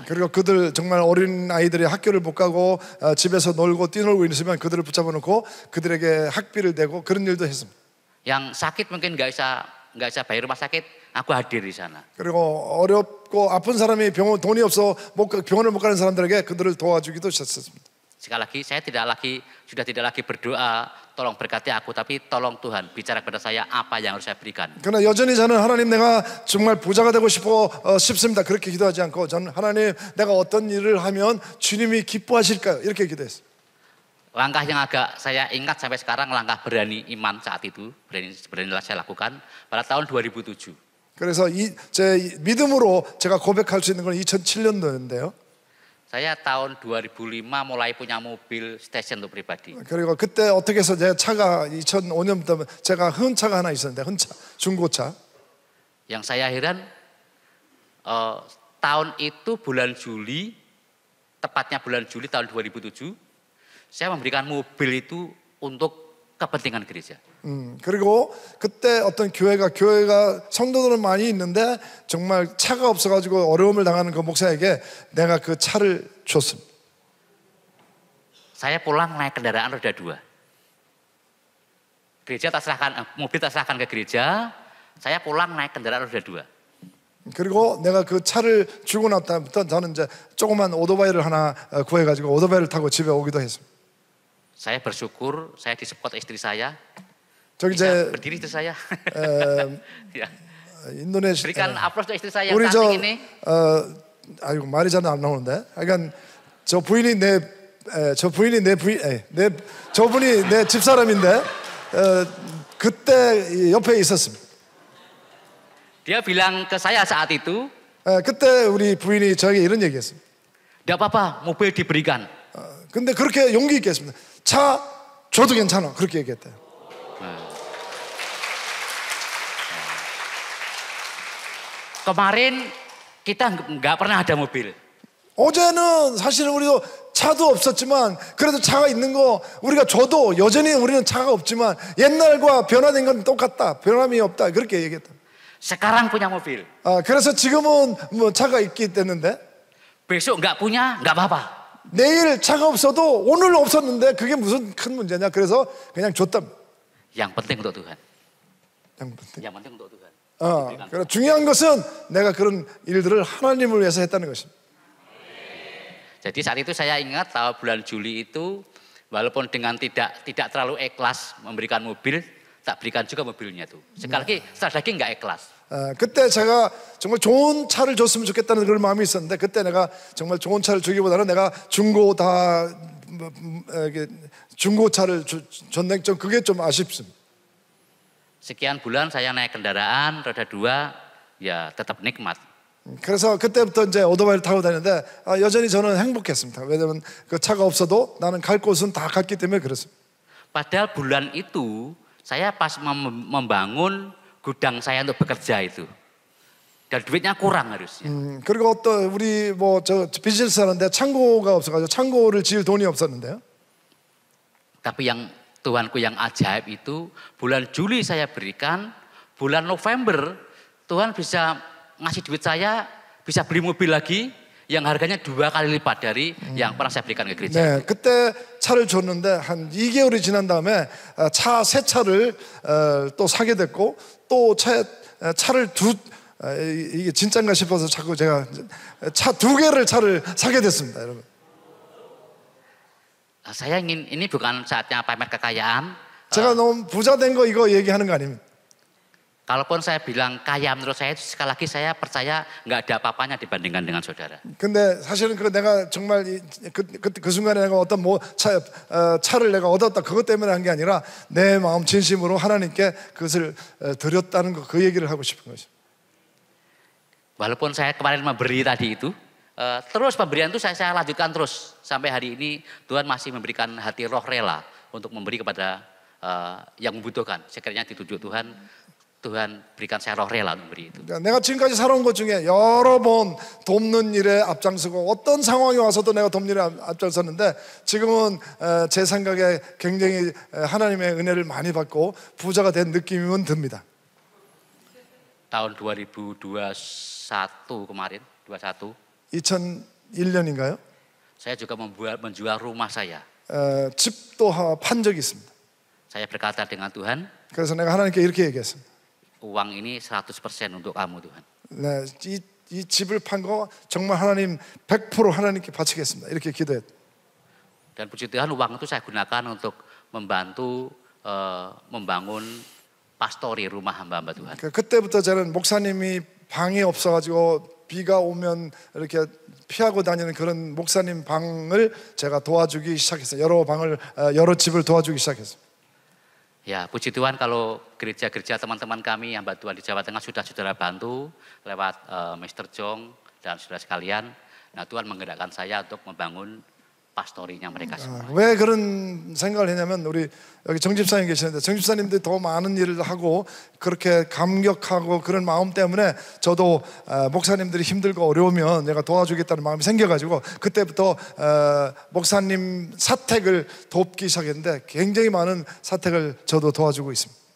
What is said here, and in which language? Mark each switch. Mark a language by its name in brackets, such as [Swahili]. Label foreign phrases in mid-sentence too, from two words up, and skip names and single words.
[Korean] 그리고 그들 정말 어린 아이들이 학교를 못 가고 집에서 놀고 뛰놀고 있으면 그들을 붙잡아 놓고 그들에게 학비를 내고 그런 일도 했습니다. [Indonesian] Yang sakit mungkin nggak bisa bayar rumah sakit, aku hadir di sana. [Korean] 그리고 어렵고 아픈 사람이 돈이 없어 병원을 못 가는 사람들에게 그들을 도와주기도 했었습니다. [Indonesian] Sekali lagi, saya sudah tidak lagi berdoa, tolong berkati aku, tapi tolong Tuhan bicara kepada saya apa yang harus saya berikan. [Korean] 그러나 여전히 저는 하나님 내가 정말 부자가 되고 싶습니다. 그렇게 기도하지 않고 저는 하나님 내가 어떤 일을 하면 주님이 기뻐하실까요? 이렇게 기도했어요. [Indonesian] Langkah yang agak saya ingat sampai sekarang, langkah berani iman saat itu, beranilah saya lakukan pada tahun 2007. [Korean] 그래서 제 믿음으로 제가 고백할 수 있는 건 2007년도인데요. [Indonesian] Saya tahun 2005 mulai punya mobil station untuk pribadi. [Korean] 그리고 그때 어떻게 해서 제 차가 2005년부터 제가 흔차가 하나 있었는데 흔차, 중고차. [Indonesian] Yang saya heran tahun itu bulan Juli, tepatnya bulan Juli tahun 2007, saya memberikan mobil itu untuk kepentingan gereja. [Korean] 그리고 그때 어떤 교회가 성도들은 많이 있는데 정말 차가 없어가지고 어려움을 당하는 그 목사에게 내가 그 차를 줬습니다. [Indonesian] Saya pulang naik kendaraan roda 2. 모bil tak serahkan ke gereja, saya pulang naik kendaraan roda 2. [Korean] 그리고 내가 그 차를 주고 나서부터 저는 이제 조그만 오토바이를 하나 구해가지고 오토바이를 타고 집에 오기도 했습니다. [Indonesian] Saya bersyukur, saya disupport istri saya. [Korean] 저기 제 [Indonesian] berdiri istri saya. Ya. [Korean] 인도네시아 [Indonesian] Berikan aplaus untuk istri saya yang [Korean] 우리 [Indonesian] cantik ini. [Korean] 아이고 말이 잘 안 나오는데. 그러니까 저분이 내 집사람인데 그때 옆에 있었습니다. [Indonesian] Dia bilang ke saya saat itu, [Korean] 그때 우리 부인이 저에게 이런 얘기했습니다. [Indonesian] "Tidak apa-apa, mobil diberikan." [Korean] 근데 그렇게 용기 있게 했습니다. 차 줘도 괜찮아. 그렇게 얘기했대요. [Indonesian] Kemarin kita nggak pernah ada mobil. [Korean] 어제는 사실은 우리도 차도 없었지만 그래도 차가 있는 거 우리가 줘도 여전히 우리는 차가 없지만 옛날과 변화된 건 똑같다. 변함이 없다. 그렇게 얘기했다. [Indonesian] Sekarang punya mobil. [Korean] 그래서 지금은 뭐 차가 있기 때문에 [Indonesian] Besok nggak punya, nggak apa-apa. [Korean] 내일 차가 없어도 오늘 없었는데 그게 무슨 큰 문제냐. 그래서 그냥 줬다. [Indonesian] Yang penting untuk Tuhan. [Korean] 그냥 줬다. [Indonesian] Yang penting untuk Tuhan. [Korean] 그래 중요한 것은 내가 그런 일들을 하나님을 위해서 했다는 것입니다. [Indonesian] Jadi saat itu saya ingat tahun bulan Juli itu walaupun dengan tidak terlalu ikhlas memberikan mobil, tak berikan juga mobilnya tuh. Sekali lagi sekali lagi nggak ikhlas. [Korean] 그때 제가 정말 좋은 차를 줬으면 좋겠다는 그런 마음이 있었는데 그때 내가 정말 좋은 차를 주기보다는 내가 중고차를 줬네. 좀 그게 좀 아쉽습니다. [Indonesian] Sekian bulan saya naik kendaraan roda 2 ya tetap nikmat. [Korean] 그래서 그때부터 이제 오토바이를 타고 다녔는데 여전히 저는 행복했습니다. 왜냐하면 그 차가 없어도 나는 갈 곳은 다 갔기 때문에 그렇습니다. [Indonesian] Padahal bulan itu saya pas membangun gudang saya untuk bekerja itu. Dan duitnya kurang harusnya. [Korean] 그리고 또 우리 뭐 저 비즈니스 하는데 창고가 없어가지고 창고를 지을 돈이 없었는데요. [Indonesian] Tapi yang Tuhanku yang ajaib itu bulan Juli saya berikan, bulan November Tuhan bisa ngasih duit saya, bisa beli mobil lagi yang harganya 2 kali lipat dari yang pernah saya berikan ke gereja. [Korean] 네, 그때 차를 줬는데 한 2개월이 지난 다음에 새 차를 또 사게 됐고 또 차를 이게 진짜인가 싶어서 자꾸 제가 차 2개를 차를 사게 됐습니다, 여러분. [Indonesian] Saya ingin ini bukan saatnya pamer kekayaan. [Korean] 제가 너무 부자 된 거 이거 얘기하는 거 아닙니다. [Indonesian] Kalaupun saya bilang kaya menurut saya sekali lagi saya percaya nggak ada apa-apanya dibandingkan dengan saudara. [Korean] 근데 사실은 그 내가 정말 그 순간에 내가 어떤 차를 내가 얻었다 그것 때문에 한 게 아니라 내 마음 진심으로 하나님께 그것을 드렸다는 거 그 얘기를 하고 싶은 거죠. [Indonesian] Walaupun saya kemarin memberi tadi itu, terus pemberian itu saya lanjutkan terus sampai hari ini Tuhan masih memberikan hati roh rela untuk memberi kepada yang membutuhkan. Sekiranya ditunjuk Tuhan berikan saya roh rela untuk memberi itu. [Korean] 내가 지금까지 살아온 것 중에 여러 번 돕는 일에 앞장서고 어떤 상황이 와서도 내가 돕는 일에 앞장섰는데 지금은 제 생각에 굉장히 하나님의 은혜를 많이 받고 부자가 된 느낌은 듭니다. [Indonesian] Tahun 2021 kemarin, 21. [Korean] 2001년인가요? [Indonesian] Saya juga menjual rumah saya. [Korean] 집도 판 적이 있습니다. [Indonesian] Saya berkata dengan Tuhan, [Korean] 그래서 내가 하나님께 이렇게 얘기했습니다. [Indonesian] uang ini 100% untuk kamu Tuhan. [Korean] 네, 이 집을 판 거 정말 하나님 100% 하나님께 바치겠습니다. 이렇게 기도했. [Indonesian] Dan puji Tuhan uang itu saya gunakan untuk membantu membangun pastori rumah hamba-hamba Tuhan. [Korean] 그때부터 저는 목사님이 방이 없어가지고 비가 오면 이렇게 피하고 다니는 그런 목사님 방을 제가 도와주기 시작했어요. 여러 집을 도와주기 시작했어요. [Indonesian] Ya, puji Tuhan kalau gereja-gereja teman-teman kami hamba Tuhan di Jawa Tengah sudah saudara bantu lewat Mr. Jong dan saudara sekalian. Nah, Tuhan menggerakkan saya untuk membangun pastorinya mereka semua. [Korean] 왜 그런 생각을 했냐면 우리 여기 정집사님 계시는데 정집사님들이 더 많은 일을 하고 그렇게 감격하고 그런 마음 때문에 저도 목사님들이 힘들고 어려우면 내가 도와주겠다는 마음이 생겨가지고 그때부터 목사님 사택을 돕기 시작했는데 굉장히 많은 사택을 저도 도와주고 있습니다.